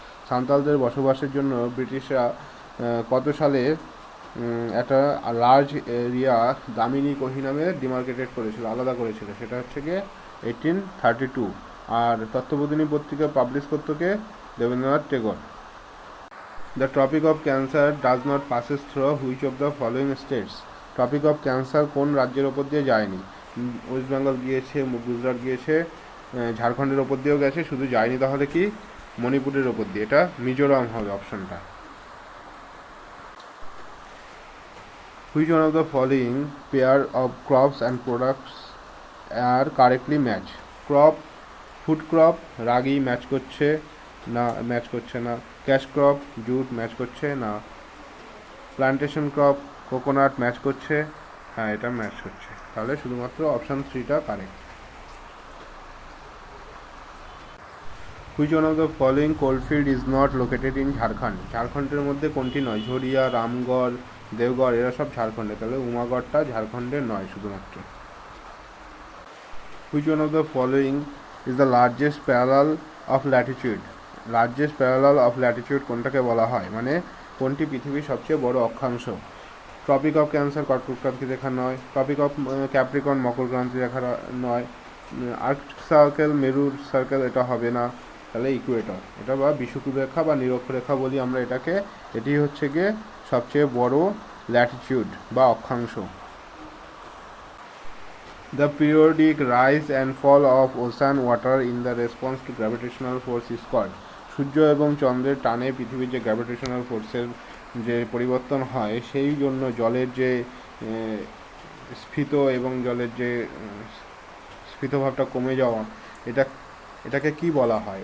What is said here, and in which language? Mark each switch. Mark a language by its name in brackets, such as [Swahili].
[Bangla] সান্তালদের বসবাসের জন্য ব্রিটিশরা কত সালে একটা লার্জ এরিয়া দামিনী কোহি নামে ডিমার্কেটেড করেছিল, আলাদা করেছিল? সেটা হচ্ছে গিয়ে 1832। আর তত্ত্ববোধিনী পত্রিকা পাবলিশ করতো কে? Debendranath Tagore. [English] The topic of cancer does not passes through which of the following states? [Bangla] Topic of cancer কোন রাজ্যের ওপর দিয়ে যায়নি? ওয়েস্ট বেঙ্গল গিয়েছে, গুজরাট গিয়েছে, ঝাড়খণ্ডের ওপর দিয়েও গেছে, শুধু যায়নি তাহলে কি? মণিপুরের ওপর দিয়ে। এটা মিজোরাম হবে অপশনটা। [English] Which one of the following pair of crops and products are correctly match? [Bangla] Crop, food crop, ragi match করছে না, ম্যাচ করছে না। ক্যাশ ক্রপ, জুট ম্যাচ করছে না। প্লান্টেশন ক্রপ, কোকোনাট ম্যাচ করছে, হ্যাঁ এটা ম্যাচ করছে, তাহলে শুধুমাত্র অপশান 3টা correct. [English] Which one of the following coalfield is not located in Jharkhand? [Bangla] ঝাড়খণ্ডের মধ্যে কোনটি নয়? ঝরিয়া, রামগড়, দেওগড় এরা সব ঝাড়খণ্ডে, তাহলে উমাগড়টা ঝাড়খণ্ডের নয় শুধুমাত্র। [English] Which one of the following is the largest parallel of latitude? Largest parallel of latitude [Bangla] কোনটাকে বলা হয়, মানে কোনটি পৃথিবীর সবচেয়ে বড় অক্ষাংশ? ট্রপিক অফ ক্যান্সার কর্কট ক্রান্তি রেখা নয়, ট্রপিক অফ ক্যাপ্রিকন মকর ক্রান্তি রেখা নয়, আর্কটিক সার্কেল মেরুর সার্কেল এটা হবে না, তাহলে ইকুয়েটর এটা, বা বিষুবরেখা বা নিরক্ষরেখা বলি আমরা এটাকে। এটি হচ্ছে গিয়ে সবচেয়ে বড় ল্যাটিটিউড বা অক্ষাংশ। [English] The periodic rise and fall of ocean water in the response to gravitational force is called? [Bangla] সূর্য এবং চন্দ্রের টানে পৃথিবীর যে গ্র্যাভিটেশনাল ফোর্সের যে পরিবর্তন হয়, সেই জন্য জলের যে স্ফীত এবং জলের যে স্ফীতভাবটা কমে যাওয়া, এটাকে কি বলা হয়?